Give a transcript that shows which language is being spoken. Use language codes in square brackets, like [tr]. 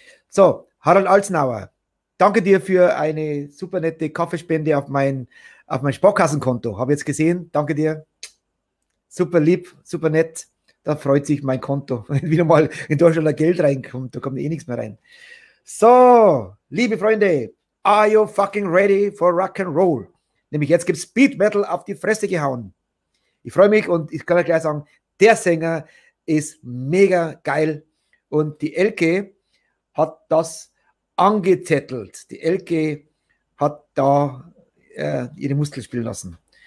[de] So, Harald Alzenauer. Danke dir für eine super nette Kaffeespende auf mein Sparkassenkonto. Habe jetzt gesehen. Danke dir. Super lieb, super nett. Da freut sich mein Konto. Wenn wieder mal in Deutschland Geld reinkommt, da kommt eh nichts mehr rein. So, liebe Freunde, [en] are you fucking ready for Rock and Roll? [de] Nämlich jetzt gibt es Speed Metal auf die Fresse gehauen. Ich freue mich und ich kann euch gleich sagen, der Sänger ist mega geil und die Elke hat das angezettelt. Die Elke hat da ihre Muskeln spielen lassen.